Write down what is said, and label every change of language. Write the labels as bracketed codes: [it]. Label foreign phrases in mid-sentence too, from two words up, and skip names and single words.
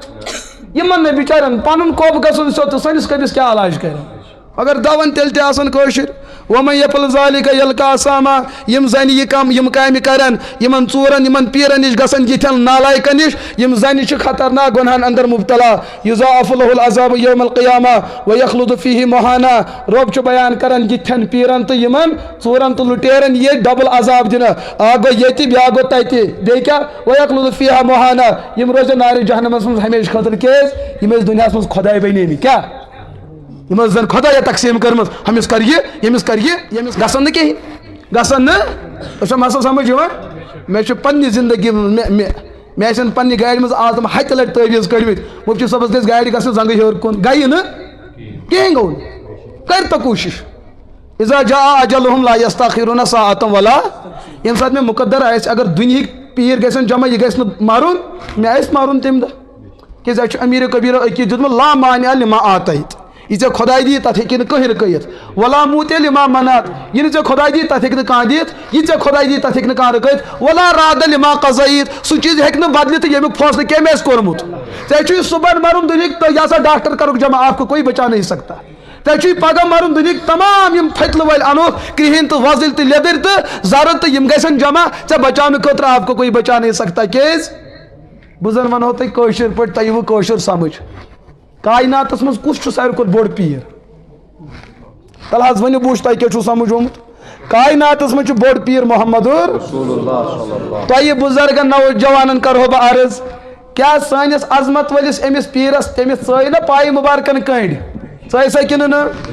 [ks] یمن نہٕ بِچارٮ۪ن پنُن کوٚب گژھُن سیوٚد تہٕ سٲنِس کٔبِس کیٛاہ علاج کرن اگر دون تیٚلہِ تہِ آسان کٲشِر [ar] ومن یفعل ذلک یلقا [ks] اساما یم زنہِ یہِ یم کامہِ کرن یمن ژورن یمن پیرن نِش گژھن یِتھٮ۪ن نالایکن نِش یم زنہِ چھِ خطرناک گۄنہن اندر مبتلا [ar] یضاعف له العذاب یوم القیامہ ویخلد فیہ مہانا [ks] رب چھُ بیان کران یِتھٮ۪ن پیرن تہٕ یمن ژورن تہٕ لُٹیرن یہِ ڈبل عذاب دِنہٕ اکھ گوٚو ییٚتہِ بیاکھ گوٚو تتہِ بیٚیہِ کیٛاہ [ar] ویخلد فیہ مہانا [ks] یم روزن نارِ جہنمس منٛز ہمیشہ خٲطرٕ کیٛازِ یِم ٲسۍ دُنیاہس منٛز خۄداے بنیمٕتۍ کیٛاہ یِم زن خۄدایا تقسیٖم کٔرمٕژ ہُمِس کر یہِ ییٚمِس کر یہِ ییٚمِس گژھن نہٕ کِہیٖنۍ گژھن نہٕ تۄہہِ چھا مسلہٕ سمجھ یِوان مےٚ چھُ پننہِ زندگی منٛز مےٚ آسن پننہِ گاڑِ منٛز آز تِم ہتہِ لٹہِ تعویٖذ کٔڑمٕتۍ مُفتی صٲبس گژھِ گاڑِ گژھٕنۍ زنگہٕ ہیوٚر کُن گٔیہِ نہٕ کِہیٖنۍ گوٚو نہٕ کر تو کوٗشش [ar] اذا جاء اجلهم لا يستاخرون ساعة [ks] ولا ییٚمہِ ساتہٕ مےٚ مُقدر آسہِ اگر دُنہِکۍ پیٖر گژھن جمع یہِ گژھِ نہٕ مارُن مےٚ آسہِ مارُن تمہِ دۄہ کیٛازِ اَسہِ چھُ امیٖر کبیٖرو عقیٖد دیُتمُت [ar] لا مانع لما آتیت [ks] یہ ژےٚ خۄداے دی تتھ ہیٚکہِ نہٕ کٕہٕنۍ رُکٲیِتھ [ar] ولا موٗتہِ لما منعت [ks] یہِ نہٕ ژےٚ خۄداے دی تتھ ہیٚکہِ نہٕ کانٛہہ دِتھ یہِ ژےٚ خۄداے دی تتھ ہیٚکہِ نہٕ کانٛہہ رُکٲیِتھ [ar] ولا راد لما قضیت [ks] سُہ چیٖز ہیٚکہِ نہٕ بدلِتھ ییٚمیُک فٲصلہٕ کٔمۍ آسہِ کوٚرمُت ژےٚ چھُے صُبحن مرُن دُنہِکۍ تہٕ یہِ ہسا ڈاکٹر کرُکھ جمع [ur] آپ کو کوئی بچا نہیں سکتا [ks] ژےٚ چھُے پگہہ مرُن دُنہِکۍ تمام یِم پھٔتلہٕ وٲلۍ انوکھ کرٛہِنۍ تہٕ وۄزٕلۍ تہٕ لیٚدٕرۍ تہٕ زرٕد تہٕ یِم گژھن جمع ژےٚ بچاونہٕ خٲطرٕ [ur] آپ کو کوئی بچا نہیں سکتا [ks] کیٛازِ بہٕ زن ونہو تۄہہِ کٲشِر پٲٹھۍ تۄہہِ یِوٕ کٲشُر سمجھ کایناتس منٛز کُس چھُ ساروی کھۄتہٕ بوٚڑ پیٖر تل حظ ؤنِو بہٕ وٕچھِ تۄہہِ کیٛاہ چھُو سمجھ آمُت کایناتس منٛز چھُ بوٚڑ پیٖر محمد تۄہہِ بُزرگن نوجوانن کرہو بہٕ عرض کیٛاہ سٲنِس عظمت وٲلِس أمِس پیٖرس تٔمِس ژٲے نا پایہِ مُبارکن کٔنڈۍ ژٲے سا کِنہٕ نہٕ